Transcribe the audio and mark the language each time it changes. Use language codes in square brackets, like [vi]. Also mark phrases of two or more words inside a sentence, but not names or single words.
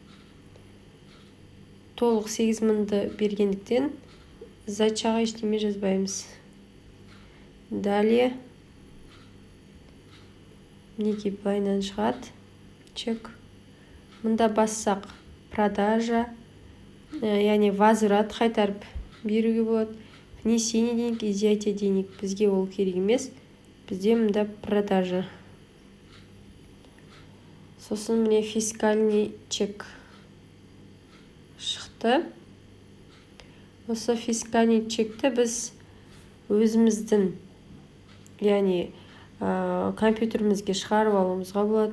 [kk] Толық 8000-ді бергендіктен зачаға ештеме жазбаймыз. Далее. Неге былайынан шығады? Чек. Мұнда бассақ продажа, яғни возврат қайтарып беруге болады. [ru] Внесение денег, изъятие денег. [kk] Бізге ол керек емес. Бізде мұнда продажа. Сосын міне [ru] фискальный чек [kk] шықты. Осы фискальный чекті біз өзіміздің, яғни компьютерімізге шығарып алуымызға болады.